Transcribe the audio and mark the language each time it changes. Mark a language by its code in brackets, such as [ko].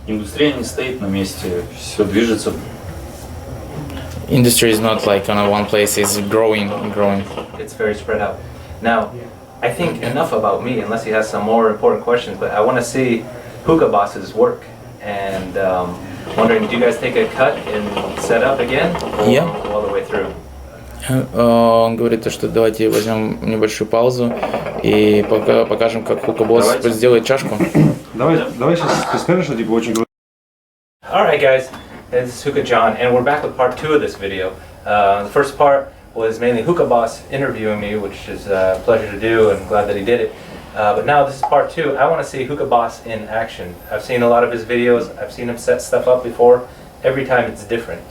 [ru] Индустрия не стоит на месте, все движется. [en] Industry is not like on one place, it's growing. It's very spread out. Now, I think enough about me, unless you have some more important questions, but I want to see Hookah Boss's work. And wondering, did you guys take a cut and set up again? Or Yeah. all the way through? [ru] Он говорит, то, что давайте возьмем небольшую паузу и покажем, как Hookah Boss Давайте. сделает чашку. Давай сейчас ты скажешь, что типа очень [en] Alright guys, this is HookahJohn, and we're back with part 2 of this video. The first part was mainly Hookah Boss interviewing me, which is a pleasure to do, and glad that he did it. But now this is part 2. I want to see Hookah Boss in action. I've seen a lot of his videos, I've seen him set stuff up before. Every time it's different.